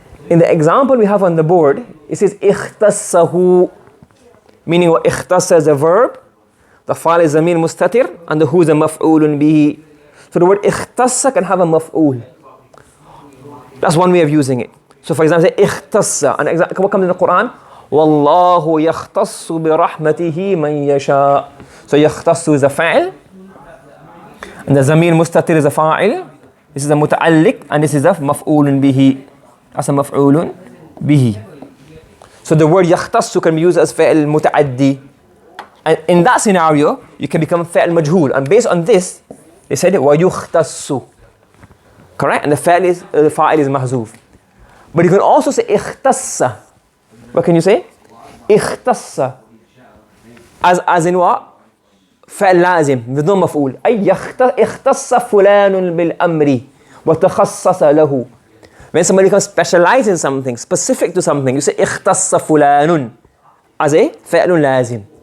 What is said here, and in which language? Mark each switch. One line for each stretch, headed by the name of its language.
English: In the example we have on the board, it says اختصه, meaning what اختص is a verb, the fa'il is ضمير مستتر, and the who is a مفعول به. So the word اختص can have a مفعول. That's one way of using it. So for example, say اختص, and what comes in the Quran?
Arabic: والله يختص برحمته من يشاء.
English: So يختص is a فاعل, and the ضمير مستتر is a فاعل. This is a متعلق, and this is a مفعول به. As a مفعول به. So the word يختص can be used as فعل متعدي. And in that scenario, you can become فعل مجهول. And based on this, they said it ويختص. Correct? And the fa'il is mahzuf. But you can also say اختص. What can you say? اختص. As in what?
Arabic: فعل لازم
English: with no
Arabic: مفعول. أي اختص فلان بالأمر وتخصص له.
English: When somebody becomes specialized in something, specific to something, you say
Arabic: اختص فلان
English: as a فعل لازم.